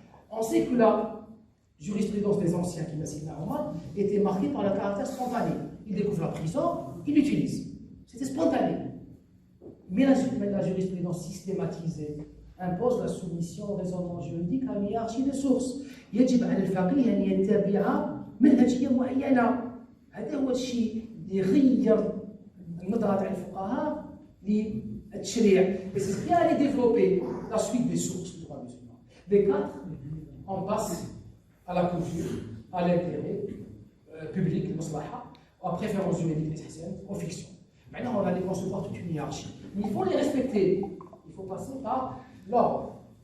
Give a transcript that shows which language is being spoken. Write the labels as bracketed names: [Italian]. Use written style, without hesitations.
[French] On sait que la jurisprudence des anciens qui m'a cité Omar était marquée par le caractère spontané. Il découvre la prison, il l'utilise. C'était spontané. Mais la jurisprudence systématisée impose la soumission au raisonnement juridique à une hiérarchie de sources. [Arabic] يجب على الفقيه أن يتبع منهجية معينة. هذا هو الشيء اللي غير النظرة تاع الفقهاء للتشريع. [French] Et c'est ce qui allait développer la suite des sources du droit musulman. Des quatre, on passe à la culture, à l'intérêt public, le maslaha, aux préférences juridiques, aux fictions. Maintenant, on va les concevoir toute une hiérarchie. Mais il faut les respecter. Il faut passer par l'ordre.